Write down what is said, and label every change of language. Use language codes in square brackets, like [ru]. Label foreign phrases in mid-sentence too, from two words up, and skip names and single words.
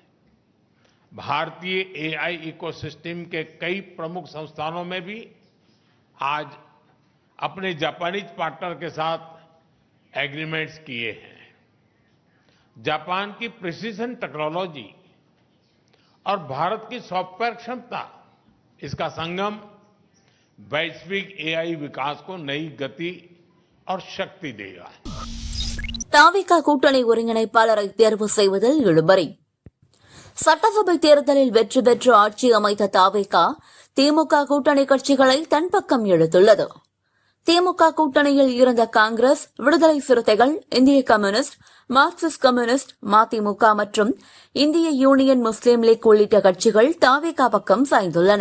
[hi] भारतीय AI इकोसिस्टम के कई प्रमुख संस्थानों में भी आज अपने जापानीज पार्टनर के साथ एग्रीमेंट्स किए हैं. जापान की प्रिसिजन टेक्नोलॉजी और भारत की सॉफ्टवेयर क्षमता, इसका संगम वैश्विक AI विकास को नई गति और शक्ति देगा. [ta] தாவிக கூட்டணி ஒருங்கிணைப்பாளரை தேர்வு செய்வதில் இழுபறி. சட்டசபை தேர்தலில் வெற்றி பெற்று ஆட்சி அமைத்த தாவிக திமுக கூட்டணி கட்சிகளை தன் பக்கம் இழுத்துள்ளது. திமுக கூட்டணியில் இருந்த காங்கிரஸ், விடுதலை சிறுத்தைகள், இந்திய கம்யூனிஸ்ட், மார்க்சிஸ்ட் கம்யூனிஸ்ட், மதிமுக மற்றும் இந்திய யூனியன் முஸ்லீம் லீக் உள்ளிட்ட கட்சிகள் தாவிக பக்கம் சாய்ந்துள்ளன.